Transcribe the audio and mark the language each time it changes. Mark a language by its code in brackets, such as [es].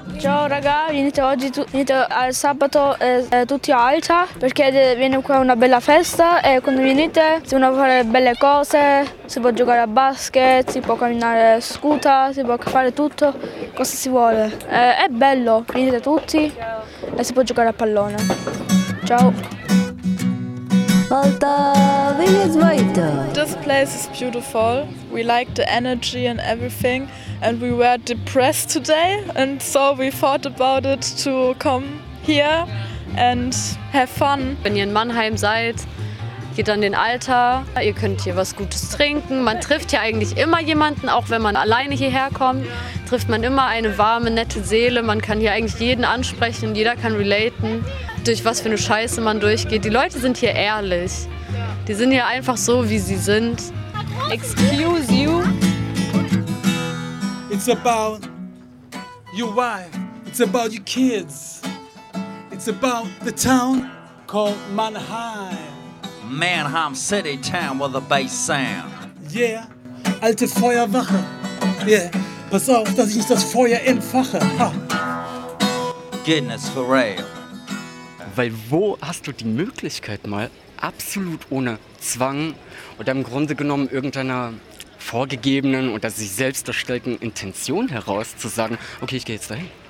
[it] Ciao raga, venite oggi, venite al sabato tutti a Alta, perché viene qua una bella festa e quando venite si può fare belle cose, si può giocare a basket, si può camminare scooter, si può fare tutto, cosa si vuole. È bello, venite tutti e si può giocare a pallone. Ciao! [de] Alta, wie geht's weiter? [en] This place is beautiful. We like the energy and everything. And we were depressed today, and so we thought about it to come here and have fun. [de] Wenn ihr in Mannheim seid, geht dann den Alter. Ihr könnt hier was Gutes trinken. Man trifft hier eigentlich immer jemanden, auch wenn man alleine hierher kommt, trifft man immer eine warme, nette Seele. Man kann hier eigentlich jeden ansprechen, jeder kann relaten, durch was für eine Scheiße man durchgeht. Die Leute sind hier ehrlich. Die sind hier einfach so, wie sie sind. [en] Excuse you. It's about your wife, it's about your kids, it's about the town called Mannheim. Mannheim City Town with a bass sound. [de] Yeah, alte Feuerwache, yeah, pass auf, dass ich nicht das Feuer entfache, ha. [en] Goodness for real. [de] Weil wo hast du die Möglichkeit mal, absolut ohne Zwang oder im Grunde genommen irgendeiner vorgegebenen oder sich selbst erstellten Intention heraus zu sagen, okay, ich gehe jetzt dahin.